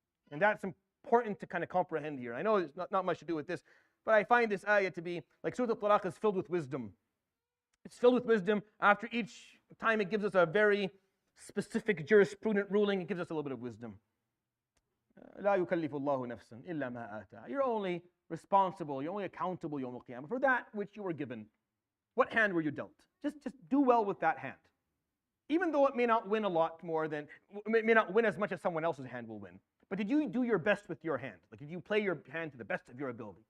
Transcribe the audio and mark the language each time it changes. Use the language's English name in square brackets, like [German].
[English] And that's important to kind of comprehend here. I know it's not much to do with this, but I find this ayah to be, like Surat Al-Talaq is filled with wisdom. It's filled with wisdom. After each time it gives us a very specific jurisprudent ruling, it gives us a little bit of wisdom. [Arabic] لا يكلف الله نفسا إلا ما آتاها. [English] You're only responsible, you're only accountable [Arabic] يوم القيامة [English] for that which you were given. What hand were you dealt? Just do well with that hand. Even though it may not win a lot more than, it may not win as much as someone else's hand will win. But did you do your best with your hand? Like, did you play your hand to the best of your ability?